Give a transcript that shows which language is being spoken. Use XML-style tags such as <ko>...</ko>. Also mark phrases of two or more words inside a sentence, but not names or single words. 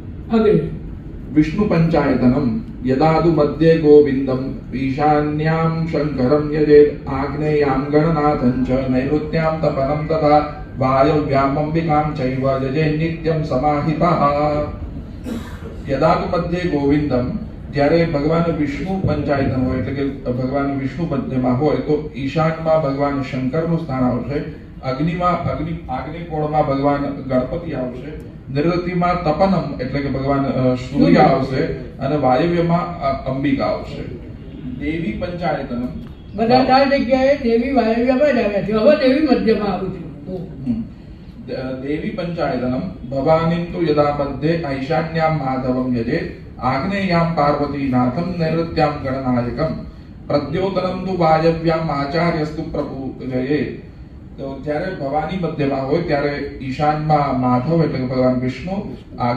<sa>विष्णु पंचायतनम यदादु मध्ये गोविंदम ईशान्यां शंकरं यजेत् आग्नेयां गणनाथं च नैऋत्यां तपनं तथा वायव्याम् अंबिकां चैव यजे नित्यं समाहितः। यदादु मध्ये गोविंदम</sa> <gu>જ્યારે ભગવાન વિષ્ણુ પંચાયતન હોય એટલે કે ભગવાન વિષ્ણુ મધ્યમાં હોય તો ઈશાનમાં ભગવાન શંકરનું સ્થાન આવશે, આગ્નેય કોણમાં ભગવાન ગણપતિ આવશે, નૈઋત્યમાં તપનમ એટલે કે ભગવાન સૂર્ય આવશે અને વાયવ્યમાં અંબિકા આવશે।</gu> <sa>દેવી પંચાયતનમ</sa> <gu>બધા ચાર જગ્યાએ દેવી વાયવ્યમાં જ આવ્યા છે, હવે દેવી મધ્યમાં આવું છું।</gu> <sa>देवी पंचायतनम भवानीं तु यदा मध्ये ईशान्यां माधवं यजेत् आग्नेयां पार्वतीनाथं नैऋत्यां गणनायकं प्रद्योतनं तु वायव्यां आचार्यस्तु प्रपूजयेत्।</sa> <gu>तो જ્યારે ભવાની મધ્યમાં હોય ત્યારે ઈશાનમાં માધવ એટલે કે ભગવાન વિષ્ણુ,</gu>